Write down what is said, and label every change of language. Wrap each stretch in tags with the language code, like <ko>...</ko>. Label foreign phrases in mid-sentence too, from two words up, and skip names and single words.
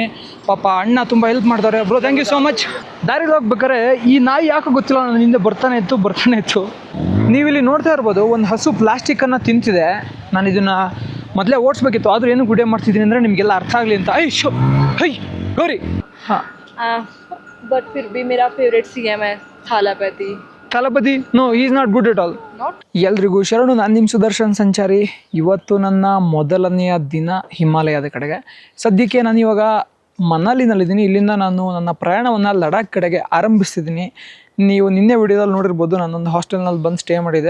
<kn>ಪಾಪ ಅಣ್ಣ ತುಂಬ ಹೆಲ್ಪ್ ಮಾಡ್ತಾರೆ.</kn> <en>bro thank you so much.</en> <kn>ದಾರಿಲಿ ಹೋಗ್ಬೇಕಾರೆ ಈ ನಾಯಿ ಯಾಕೆ ಗೊತ್ತಿಲ್ಲ, ನನ್ನ ಹಿಂದೆ ಬರ್ತಾನೆ ಇತ್ತು. ನೀವಿಲ್ಲಿ ನೋಡ್ತಾ ಇರ್ಬೋದು, ಒಂದು ಹಸು ಪ್ಲಾಸ್ಟಿಕ್ಕನ್ನು ತಿಂತಿದೆ. ನಾನು ಇದನ್ನು ಮೊದಲೇ ಓಡಿಸ್ಬೇಕಿತ್ತು, ಆದರೂ ಏನು ಗುಡೆ ಮಾಡ್ತಿದ್ದೀನಿ ಅಂದರೆ ನಿಮಗೆಲ್ಲ ಅರ್ಥ ಆಗಲಿ ಅಂತ. ಹೈ ಗೌರಿ. ಹಾಂ,</kn> <hi>But फिर भी मेरा फेवरेट CM है</hi> <en>ಥಾಲಪತಿ. No, is not good at all.</en> <kn>ಎಲ್ರಿಗೂ ಶರಣು, ನಾನು ನಿಮ್ಮ ಸುದರ್ಶನ್ ಸಂಚಾರಿ. ಇವತ್ತು ನನ್ನ ಮೊದಲನೆಯ ದಿನ ಹಿಮಾಲಯದ ಕಡೆಗೆ. ಸದ್ಯಕ್ಕೆ ನಾನು ಇವಾಗ ಮನಾಲಿನಲ್ಲಿದ್ದೀನಿ. ಇಲ್ಲಿಂದ ನಾನು ನನ್ನ ಪ್ರಯಾಣವನ್ನು ಲಡಾಖ್ ಕಡೆಗೆ ಆರಂಭಿಸ್ತಿದ್ದೀನಿ. ನೀವು ನಿನ್ನೆ ವಿಡಿಯೋದಲ್ಲಿ ನೋಡಿರ್ಬೋದು, ನಾನೊಂದು ಹಾಸ್ಟೆಲ್ನಲ್ಲಿ ಬಂದು ಸ್ಟೇ ಮಾಡಿದೆ.</kn>